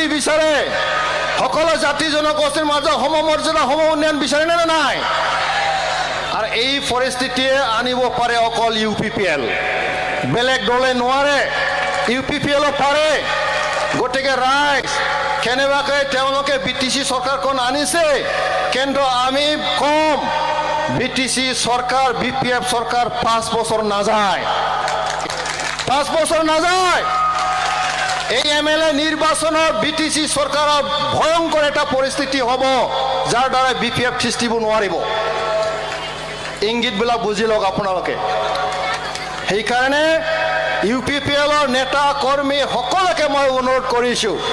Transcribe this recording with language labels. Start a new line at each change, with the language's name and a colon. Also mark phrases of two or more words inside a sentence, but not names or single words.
Assamese: বিচাৰে সকলো জাতি জনগোষ্ঠীৰ মাজত সমমৰ্যাদা সম উন্নয়ন বিচাৰে নে নাই আৰু এই পৰিস্থিতিয়ে আনিব পাৰে অকল ইউপিপিএল বেলেগ দলে নোৱাৰে ইউপিপিএলও পাৰে গতিকে ৰাইজ কেনেবাকৈ তেওঁলোকে বিটিসি সরকারখন আনিছে কিন্তু আমি কম বিটিসি সরকার বিপিএফ সরকার 5 বছর না যায় 5 বছর না যায় এই এমএলএ নির্বাচনত বিটিসি সরকাৰৰ ভয়ংকৰ এটা পৰিস্থিতি হ'ব যাৰ দ্বাৰা বিপিএফ থিস্তিব নোৱাৰিব ইংগিতবিলাক বুজি লওক আপোনালোকে সেইকাৰণে ইউপিপিএলৰ নেতা কৰ্মী সকলোকে মই অনুৰোধ কৰিছো